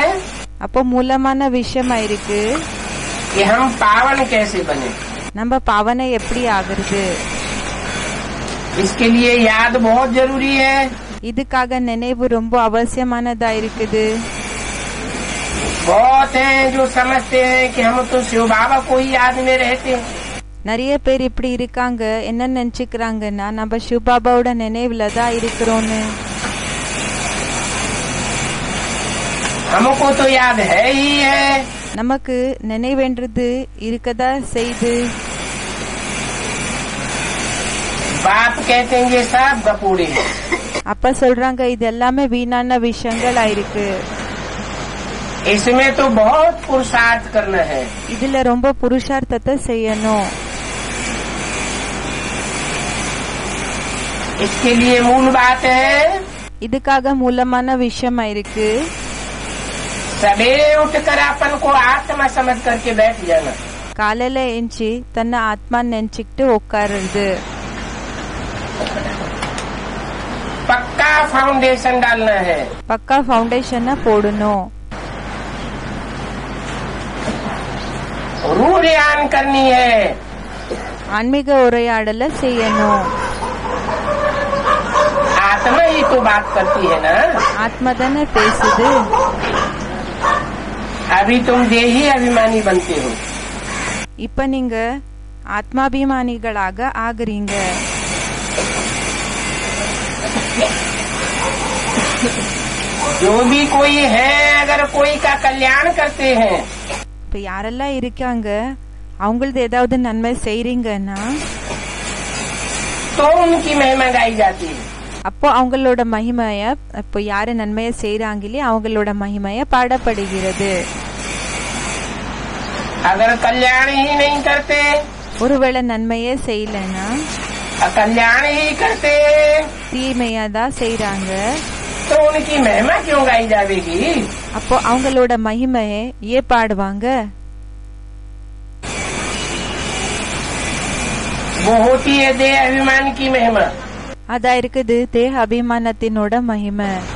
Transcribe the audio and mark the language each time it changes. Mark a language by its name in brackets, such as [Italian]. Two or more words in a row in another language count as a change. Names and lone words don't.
[Tamil] அப்போ மூலமான விஷயமா இருக்கு, [Hindi] कि हम पावन कैसे बने। [Tamil] நம்ம பாவனை எப்படி ஆகுறது? [Hindi] इसके लिए याद बहुत जरूरी है। [Tamil] இதுக்காக நினைவு ரொம்ப அவசியமானதா இருக்குது. [Hindi] बहुत हैं जो समझते हैं कि हम तो शिव बाबा को ही याद में रहते हैं। [Tamil] நிறைய பேர் இப்படி இருக்காங்க. என்ன நினைச்சுக்கிறாங்கன்னா, நம்ம சிவபாபாவோட நினைவுல தான் இருக்கிறோன்னு. [Hindi] हमको तो याद है ही है। [Tamil] நமக்கு நினைவென்றது இருக்கதா செய்து [Hindi] बाप कहते हैं ये सब गपूड़े हैं। [Tamil] அப்பா சொல்றாங்க இது எல்லாமே வீணான விஷயங்களா இருக்கு, [Hindi] इसमें तो बहुत पुरुषार्थ करना है। [Tamil] இதுல ரொம்ப புருஷார்த்தத்தை செய்யணும்। [Hindi] इसके लिए मूल बात है [Tamil] இதுக்காக மூலமான விஷயமா இருக்கு, [Hindi] सवेरे उठकर अपन को आत्मा समझ करके बैठ जाना। [Tamil] காலையில எஞ்சி தன்னை ஆத்மா நினைச்சுக்கிட்டு உட்காருறது, [Hindi] पक्का फाउंडेशन डालना है। [Tamil] பக்கா ஃபவுண்டேஷனை போடணும், [Hindi] रूह ज्ञान करनी है। [Tamil] ஆன்மீக உரையாடல செய்யணும்। [Hindi] आत्मा ही तो बात करती है ना। [Tamil] ஆத்மா தானே பேசுது। [Hindi] अभी तुम देही अभिमानी बनते हो। [Tamil] இப்ப நீங்க ஆத்மாபிமானிகளாக ஆகுறீங்க। [Hindi] जो भी कोई है अगर कोई का कल्याण करते हैं [Tamil] இப்ப யாரெல்லாம் இருக்காங்க அவங்களது ஏதாவது நன்மை செய்றீங்கன்னா [Hindi] तो उनकी महिमा गाई जाती है। [Tamil] அப்போ அவங்களோட மகிமைய, இப்போ யாரு நன்மையை செய்யறாங்களே அவங்களோட மகிமைய பாடப்படுகிறது। [Hindi] अगर कल्याण ही नहीं करते, [Tamil] ஒருவேளை நன்மையே செய்யலன்னா [Hindi] कल्याण ही करते [Tamil] தீமையா தான் செய்யறாங்க, [Hindi] तो उनकी महिमा क्यों गाई जाएगी। [Tamil] அப்போ அவங்களோட மகிமையை ஏன் பாடுவாங்க। [Hindi] वो होती है देह अभिमान की महिमा। [Tamil] அதா இருக்குது தேக அபிமானத்தினோட மகிமை।